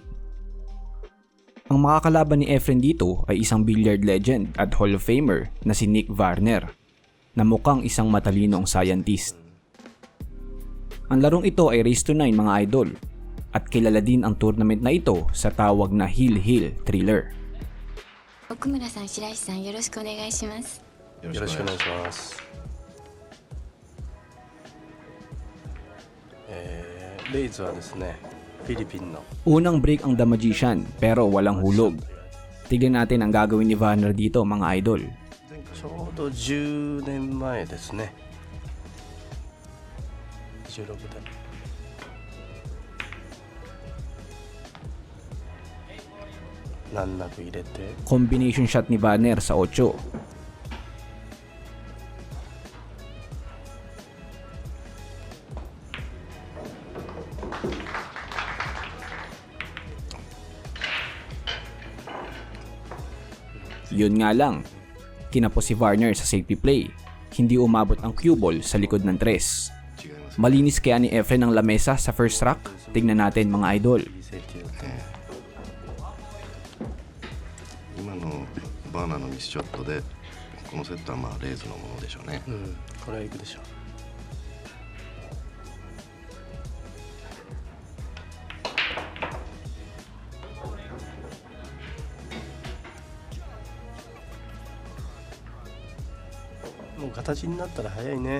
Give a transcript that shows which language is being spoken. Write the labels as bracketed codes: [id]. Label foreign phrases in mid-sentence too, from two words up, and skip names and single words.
[tl] Ang makakalaban ni Efren dito ay isang [en] billiard legend [tl] at [en] Hall of Famer [tl] na si Nick Varner, na mukhang isang matalinong scientist. Ang larong ito ay [en] race to 9 [tl] mga idol, at kilala din ang tournament na ito sa tawag na Hill Hill Thriller. [ja] 奥村さん、白石さん、よろしくお願いします。よろしくお願いします。レイズはですね、フィリピンの [tl] Unang break ang The Magician pero walang hulog. Tignan natin ang gagawin ni Varner dito mga idol. [ja] ちょうど10年前ですね。16代。難なく入れて [en] Combination shot [tl] ni Varner sa 8. Yun nga lang, kinapos si Varner sa [en] safety play. [tl] Hindi umabot ang [en] cue ball [tl] sa likod ng 3. Malinis kaya ni Efren ang lamesa sa [en] first rack? [tl] Tingnan natin mga idol. [ja] 今のバーナーのミスショットでこのセットはまあレイズのものでしょうね。これはいくでしょう。もう形になったら早いね。